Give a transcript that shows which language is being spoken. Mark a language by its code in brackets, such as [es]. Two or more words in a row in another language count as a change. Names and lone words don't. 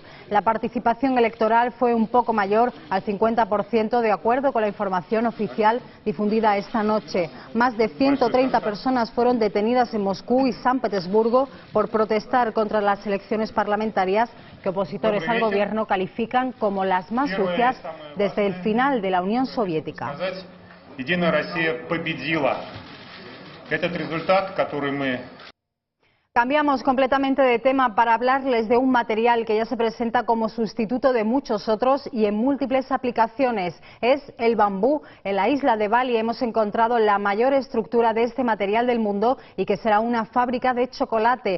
[es] La participación electoral fue un poco mayor al 50%, de acuerdo con la información oficial difundida esta noche. Más de 130 personas fueron detenidas en Moscú y San Petersburgo por protestar contra las elecciones parlamentarias, que opositores al gobierno califican como las más sucias desde el final de la Unión Soviética. [ru] Единая Россия победила. Этот результат, который мы... [es] Cambiamos completamente de tema para hablarles de un material que ya se presenta como sustituto de muchos otros y en múltiples aplicaciones. Es el bambú. En la isla de Bali hemos encontrado la mayor estructura de este material del mundo y que será una fábrica de chocolate.